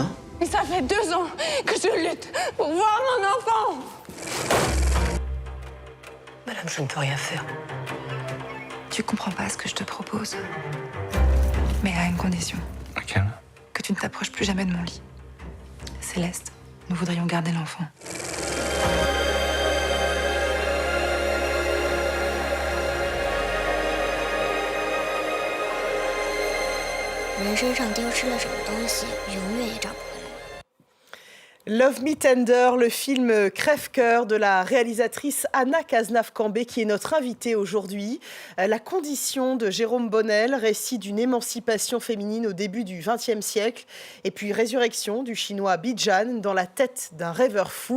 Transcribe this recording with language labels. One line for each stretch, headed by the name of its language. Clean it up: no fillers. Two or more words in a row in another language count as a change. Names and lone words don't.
French: Mais ça fait 2 ans que je lutte pour voir mon enfant. Madame, je ne peux rien faire. Tu comprends pas ce que je te propose. Mais à une condition. Laquelle? Que tu ne t'approches plus jamais de mon lit. Céleste, nous voudrions garder l'enfant.
Chinese: 人身上丢失了什么东西，永远也找不回来。
French: Love Me Tender, le film crève-cœur de la réalisatrice Anna Cazenave-Cambé qui est notre invitée aujourd'hui. La condition de Jérôme Bonnel, récit d'une émancipation féminine au début du XXe siècle. Et puis résurrection du chinois Bijan dans la tête d'un rêveur fou.